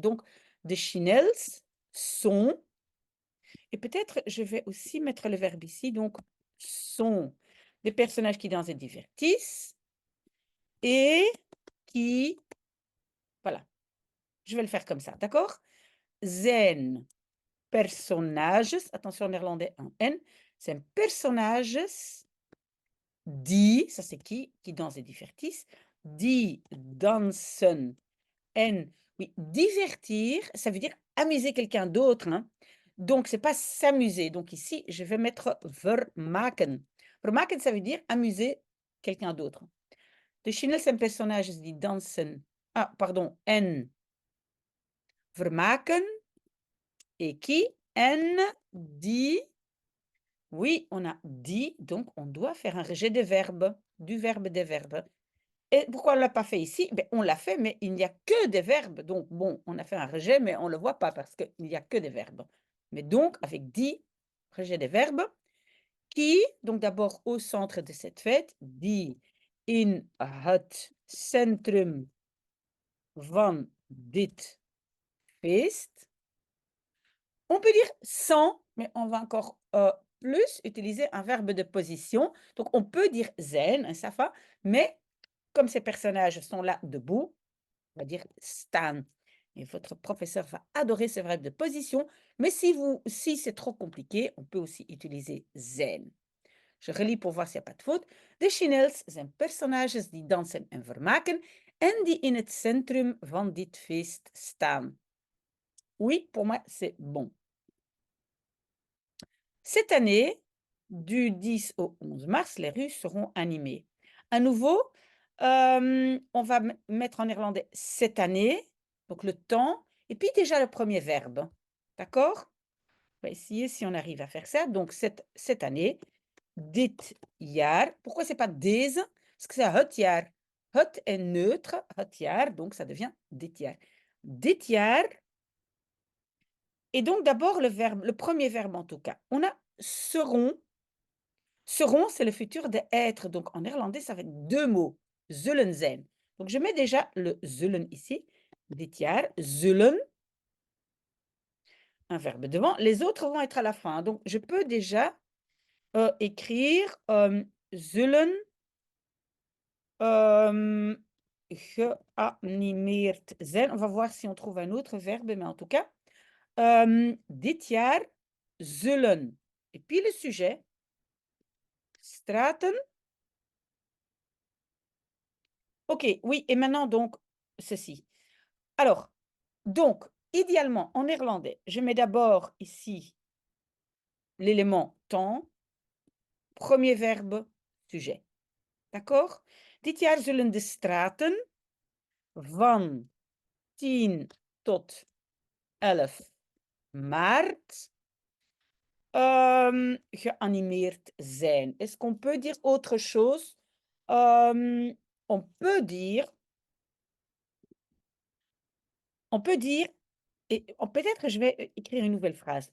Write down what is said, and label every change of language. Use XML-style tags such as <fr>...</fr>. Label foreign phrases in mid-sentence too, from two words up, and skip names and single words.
<fr>Donc de Chinels sont et peut-être je vais aussi mettre le verbe ici, donc sont des personnages qui dansent et divertissent et qui voilà, je vais le faire comme ça, d'accord?</fr> <nl>Zijn personages,</nl> <fr>attention en néerlandais en N,</fr> <nl>zijn personages die,</nl> <fr>ça c'est qui dansent et divertissent,</fr> <nl>die dansen en</nl> <fr>oui, divertir, ça veut dire amuser quelqu'un d'autre, hein. Donc c'est pas s'amuser. Donc ici, je vais mettre vermaken. Vermaken, ça veut dire amuser quelqu'un d'autre.</fr> <nl>De Chine zijn personages die dansen</nl> <fr>pardon,</fr> <nl>en vermaken</nl> <fr>et qui</fr> <nl>en die</nl> <fr>oui, on a die, donc on doit faire un rejet de verbe, du verbe des verbes. Et pourquoi on ne l'a pas fait ici? Beh, on l'a fait, mais il n'y a que des verbes. Donc, bon, on a fait un rejet, mais on ne le voit pas parce qu'il n'y a que des verbes. Mais donc, avec die, rejet des verbes, qui, donc d'abord au centre de cette fête,</fr> <nl>die in het centrum van dit feest.</nl> <fr>On peut dire sans, mais on va encore plus utiliser un verbe de position. Donc, on peut dire zijn, un safa, mais comme ces personnages sont là debout, on va dire staan. Et votre professeur va adorer ce verbe de position, mais si c'est trop compliqué, on peut aussi utiliser zijn. Je relis pour voir s'il n'y a pas de faute.</fr> <nl>De Chinels zijn personages die dansen en vermaken en die in het centrum van dit feest staan.</nl> <fr>Oui, pour moi, c'est bon. Cette année, du 10 au 11 mars, les rues seront animées. À nouveau, on va mettre en néerlandais cette année, donc le temps, et puis déjà le premier verbe. D'accord? On va essayer si on arrive à faire ça. Donc cette année,</fr> <nl>dit jaar.</nl> <fr>Pourquoi c'est pas deze? Est-ce que c'est</fr> <nl>het jaar?</nl> <fr>Het est neutre,</fr> <nl>het jaar,</nl> <fr>donc ça devient dit jaar.</fr> <nl>Dit jaar.</nl> <fr>Et donc d'abord le verbe, le premier verbe en tout cas. On a seront. Seront, c'est le futur de être. Donc en néerlandais, ça va être 2 mots.</fr> <nl>Zullen zijn.</nl> <fr>Donc je mets déjà le zullen ici.</fr> <nl>Dit jaar, zullen.</nl> <fr>Un verbe devant. Les autres vont être à la fin. Donc je peux déjà écrire</fr> <nl>zullen geanimeerd zijn.</nl> <fr>On va voir si on trouve un autre verbe, mais en tout cas,</fr> <nl>dit jaar zullen.</nl> <fr>Et puis le sujet, straten. Ok, oui, et maintenant donc ceci. Alors, donc, idéalement, en néerlandais, je mets d'abord ici l'élément temps, premier verbe, sujet. D'accord?</fr> <nl>Dit jaar zullen de straten van 10 tot 11 maart geanimeerd zijn.</nl> <fr>Est-ce qu'on peut dire autre chose? On peut dire, et peut-être je vais écrire une nouvelle phrase.</fr>